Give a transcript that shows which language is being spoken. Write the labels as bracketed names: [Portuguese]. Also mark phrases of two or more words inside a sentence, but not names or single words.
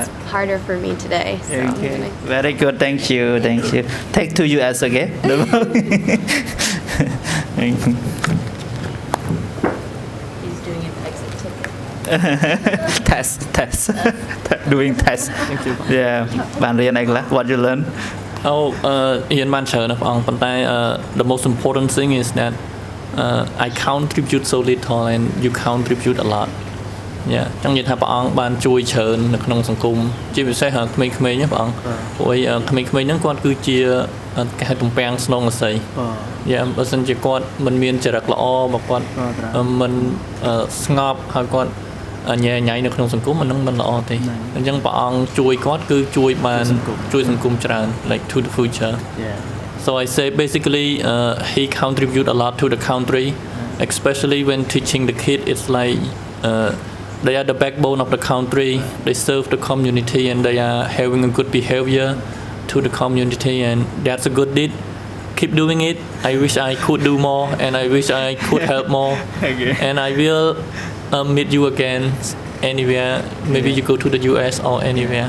[English] it's harder for me today. So I'm Okay. gonna- Very good. Thank you. Take to US, okay? He's doing an exit ticket. Test. Doing test. Thank you. Yeah. [Khmer] បានរៀនអីខ្លះ [English] What you learn? [Khmer] រៀនបានច្រើនណាស់បងប៉ុន្តែ [English] the most important thing is that I contribute so little and you contribute a lot [Khmer] អញ្ចឹងនិយាយថាព្រះអង្គបានជួយច្រើននៅក្នុងសង្គមជាពិសេសក្មេងៗណាព្រះអង្គព្រោះ ក្មេងៗហ្នឹងគាត់គឺជាគេហៅទំពាំងស្នងអស័យបើសិនជាគាត់មិនមានចរិតល្អបើគាត់មិនស្ងប់ហើយគាត់ញ៉ែញ៉ៃនៅក្នុងសង្គមអានឹង មិនល្អទេអញ្ចឹងព្រះអង្គជួយគាត់គឺជួយបានជួយសង្គមច្រើន [English] like to the future so I say basically he contribute a lot to the country especially when teaching the kid it's like they are the backbone of the country they serve the community and they are having a good behavior to the community and that's a good deed keep doing it I wish I could do more and I wish I could help more and I will meet you again anywhere maybe you go to the US or anywhere